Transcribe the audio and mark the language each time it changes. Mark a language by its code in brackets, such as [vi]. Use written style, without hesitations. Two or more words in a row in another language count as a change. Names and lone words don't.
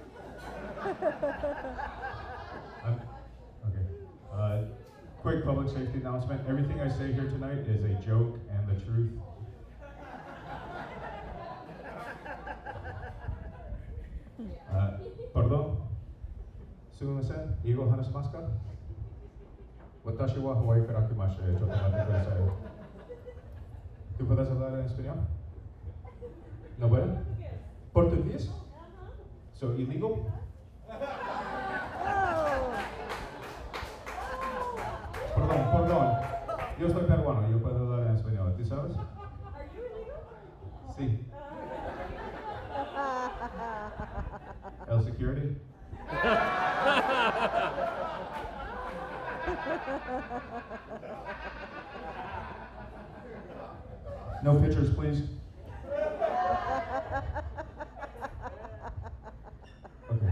[en] Okay. Quick public safety announcement. Everything I say here tonight is a joke and the truth. Pardon? [ja] Sumimasen? 英語 話します か? 私は Hawaiiから来ました。ちょっと待ってください。 [es] ¿Tú puedes hablar en español? ¿No puede? ¿Portugués? [en] So illegal? Perdón. [es] Yo soy peruano, yo puedo hablar en español. ¿Tú sabes? Sí. El security? [en] No pictures, please. Okay.